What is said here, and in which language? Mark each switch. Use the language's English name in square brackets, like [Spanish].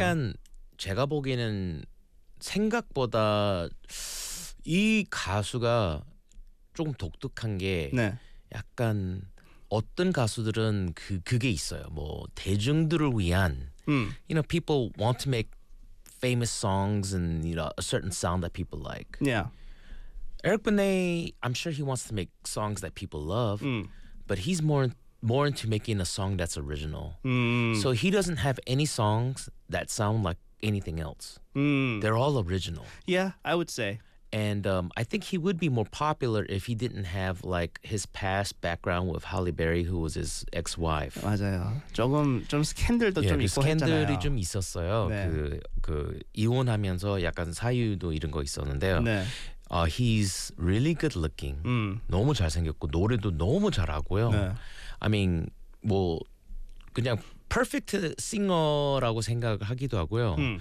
[Korean] 약간 제가 보기에는 생각보다 이 가수가 조금 독특한 게 네. 약간 어떤 가수들은 그게 있어요. 뭐 대중들을 위한 [English] you know, people want to make famous songs and you know a certain sound that people like. Yeah. Eric Benet, I'm sure he wants to make songs that people love, but he's more into making a song that's original. So he doesn't have any songs that sound like anything else. They're all original. Yeah, I would say. And I think he would be more popular if he didn't have like his past background with Halle Berry, who was his ex-wife. [Korean] 맞아요. 조금 스캔들도 좀 있고 했잖아요. 스캔들이 좀 있었어요. 네. 그 이혼하면서 약간 사유도 이런 거 있었는데요. 네. [English] He's really good looking. [Korean] 너무 잘생겼고 노래도 너무 잘하고요. 네. [English] I mean, [Korean] 뭐 그냥 [English] perfect singer [Korean] 라고 생각하기도 하고요.